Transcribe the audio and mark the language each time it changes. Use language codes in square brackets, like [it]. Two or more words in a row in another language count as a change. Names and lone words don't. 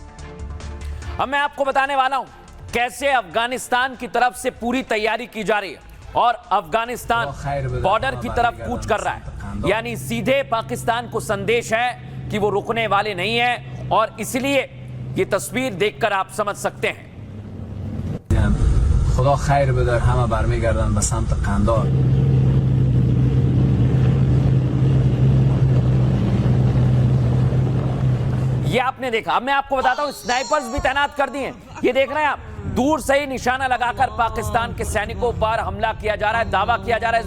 [hi] अब मैं आपको बताने वाला हूं कैसे अफगानिस्तान की तरफ से पूरी तैयारी की जा रही है और अफगानिस्तान बॉर्डर की तरफ कूच कर रहा है। यानी सीधे पाकिस्तान को संदेश है कि वो रुकने वाले नहीं है, और इसलिए ये तस्वीर देखकर आप समझ सकते हैं। [fa] خدا خیر بده، همه برمیگردن به سمت قندار. [hi] ये आपने देखा। अब मैं आपको बताता हूं स्नाइपर्स भी तैनात कर दिए हैं। ये देख रहे हैं आप, दूर से ही निशाना लगाकर पाकिस्तान के सैनिकों पर हमला किया जा रहा है, दावा किया जा रहा है।